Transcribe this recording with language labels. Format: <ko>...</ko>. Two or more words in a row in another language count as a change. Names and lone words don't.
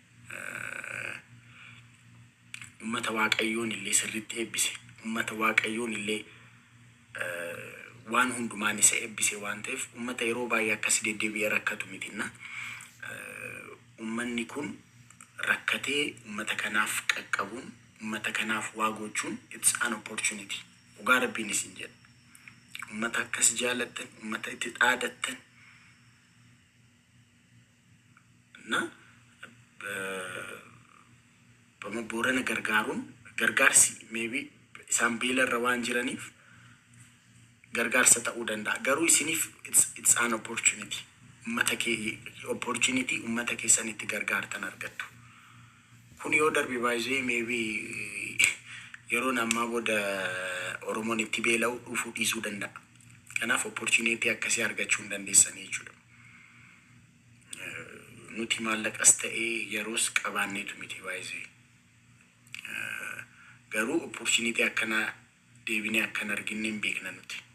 <om>ummata waaqayyoon illee sirriitti eebbise ummata waaqayyoon illee waan hundumaan isa eebbise waan ta'eef ummata yeroo baay'ee akkasii deddeebi'ee rakkatu mitinna ummanni kun rakkatee ummata kanaaf qaqqabuun ummata kanaaf waa gochuun</om> <en>it's an opportunity</en> <om>dhugaa rabbiin isin jedha ummata akkas jaallattan ummata itti dhaadattan na bama boorana gargaarsi maybe isaan beelarra waan jiraniif gargaarsa ta'uu danda'a garuu isiniif</om> <en>it's an opportunity opportunity</en> <om>ummata keessanitti gargaartan argattu kun yoo darbe baay'ee maybe yeroo nammaa booda Oromoon itti beela'u dhufuu dhiisuu danda'a kanaaf opportunity akkasii argachuu dandeessanii jechuudha nuti maallaqas ta'ee yeroos qabaanneetu miti baay'ee garuu opportunity akkanaa deebinee akkan arginne hin beekna nuti.</om>